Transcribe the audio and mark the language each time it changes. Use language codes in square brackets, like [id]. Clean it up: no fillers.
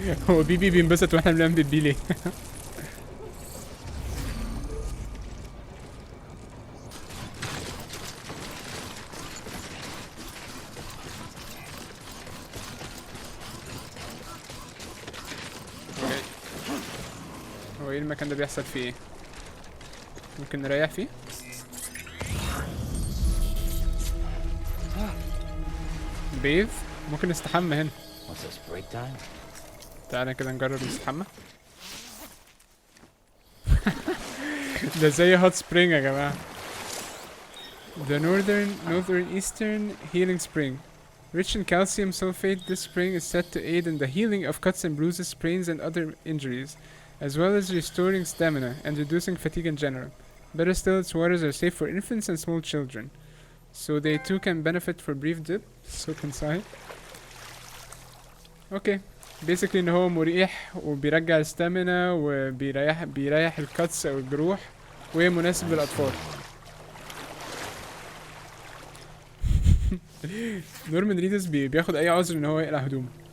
[ar] هو بيبي بينبسط واحنا بنعمل بيبي ليه؟ هو ايه المكان ده بيحصل فيه ايه؟ ممكن نريح فيه؟ بيض؟ ممكن نستحمى هنا. تعالى كده نجرب نستحمى. ده زي هوت سبرينج يا جماعة. [en] The northeastern healing spring. Rich in calcium sulfate, this spring is said to aid in the healing of cuts and bruises, sprains and other injuries, as well as restoring stamina and reducing fatigue in general. Better still, its waters are safe for infants and small children. So they too can benefit for brief dip. So concise. Okay. [ar] basically ان هو مريح وبيرجع الستامينا وبيريح الكاتس او الجروح ومناسب للاطفال. نورمان ريدس بياخد اي عذر ان هو يقلع هدومه.